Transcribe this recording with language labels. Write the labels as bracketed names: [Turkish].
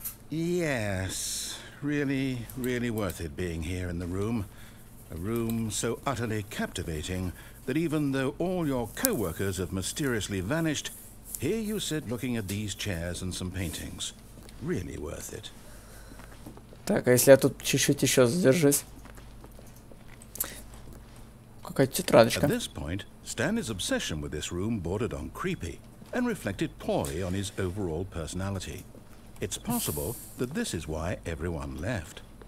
[English] Yes, really, really worth it being here in the room. A room so utterly captivating that even though all your co-workers have mysteriously vanished, here you sit looking at these chairs and some paintings. Really worth it. [Russian] Так, а если я тут чуть-чуть еще задержусь? Какая-то тетрадочка. [English] At this point, Stanley's obsession with this room bordered on creepy and reflected poorly on his overall personality. It's possible that this is why everyone left.